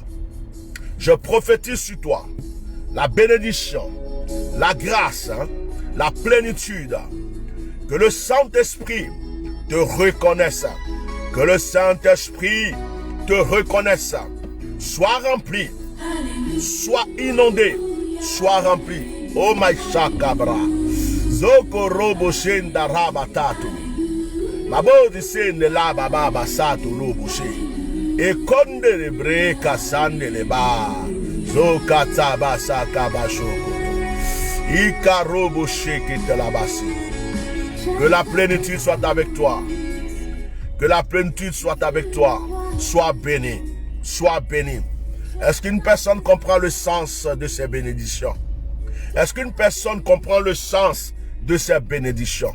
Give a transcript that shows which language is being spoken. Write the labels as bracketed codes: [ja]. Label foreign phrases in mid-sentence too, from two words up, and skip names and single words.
[fr] Je prophétise sur toi la bénédiction, la grâce, la plénitude. Que le Saint-Esprit te reconnaisse. Que le Saint-Esprit te reconnaisse. Sois rempli. Sois inondé. Sois rempli. Oh my shakabra. Zoko robo shenda rabatatu. Mabodi sende la baba basatu robo she. E konde le breka sande le ba. Zoka tabasa kabashoko. Ika robo sheke te la basi. Que la plénitude soit avec toi. Que la plénitude soit avec toi. Sois béni. Sois béni. Est-ce qu'une personne comprend le sens de ces bénédictions? Est-ce qu'une personne comprend le sens de ces bénédictions?